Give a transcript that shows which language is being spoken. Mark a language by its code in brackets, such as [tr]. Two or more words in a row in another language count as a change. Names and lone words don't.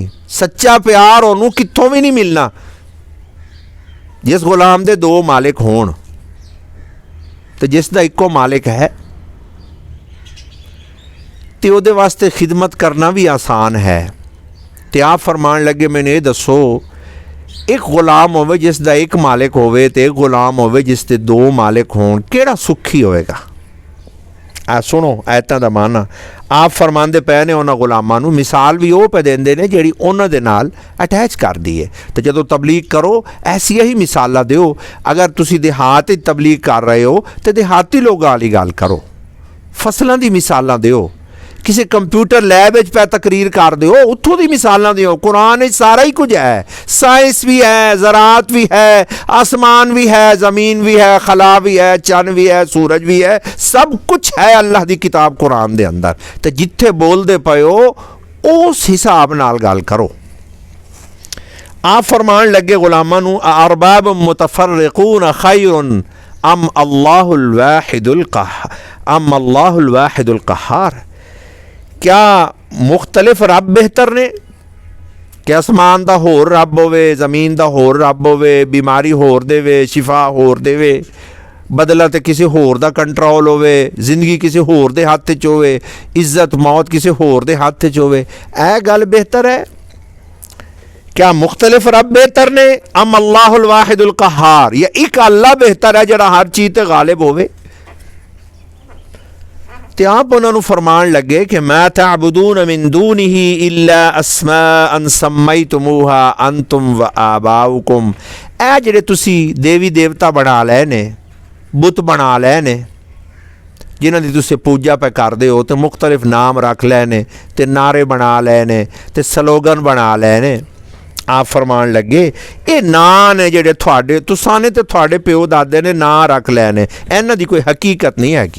[pa] سچا پیار انہوں نے کتھوں بھی نہیں ملنا۔ جس غلام دے دو مالک ہون تو جسکا اکو مالک ہے تو اوہدے واسطے خدمت کرنا بھی آسان ہے. تو آپ فرمان لگے میں نے یہ دسو ایک غلام ہووے جس دا ایک مالک ہووے تے ایک غلام ہووے جس دے دو مالک ہون، کیہڑا سکھی ہوئے گا? آ سنو ایتاں دا معنی. آپ فرماندے پئے نے انہاں غلاماں نوں، مثال بھی وہ پے دیندے نے جیہڑی انہاں دے نال اٹیچ کردی ہے. تے جدوں تبلیغ کرو ایسیاں ہی مثالاں دیو۔ اگر تسیں دیہات وچ تبلیغ کر رہے ہو تے دیہاتی لوکاں والی گل کرو، فصلاں دی مثالاں دیو. کسی کمپیوٹر لیب پے تقریر کر دو، اتھوں کی مثالاں دیو. قرآن سارا ہی کچھ ہے، سائنس بھی ہے، زراعت بھی ہے، آسمان بھی ہے، زمین بھی ہے، خلا بھی ہے، چند بھی ہے، سورج بھی ہے، سب کچھ ہے اللہ کی کتاب قرآن دے اندر. تو جتھے بولتے پے ہو اس حساب نال گل کرو. آپ فرمان لگے غلاماں نوں, [ar] أرباب متفرقون خير أم الله الواحد القهار. [pa] کیا مختلف رب بہتر نے? کہ آسمان دا ہور رب ہووے، زمین دا ہور رب ہووے، بیماری ہور دیوے، شفا ہور دیوے، بدلہ تو کسی ہور دا کنٹرول ہووے، زندگی کسی ہور دے ہتھ چ ہووے، عزت موت کسی ہور دے ہتھ چ ہووے، اے گل بہتر ہے? کیا مختلف رب بہتر نے? [ar] أم الله الواحد القهار, [pa] یا ایک اللہ بہتر ہے جیہڑا ہر چیز تے غالب ہووے? تے آپ انہوں نے فرمان لگے کہ [ar] ما تعبدون من دونه إلا أسماء سميتموها أنتم وآباؤكم. [pa] اے جیہڑے تسی دیوی دیوتا بنا لئے نے، بت بنا لئے نے، جنہاں دی تسی پوجا پے کردے ہو، تو مختلف نام رکھ لئے نے، تے نعرے بنا لئے نے، تے سلوگن بنا لئے نے. آپ فرمان لگے یہ ناں نے جیہڑے تہاڈے تساں نے تے تہاڈے پیو دادے نے ناں رکھ لئے نے، انہاں دی کوئی حقیقت نہیں ہیگی.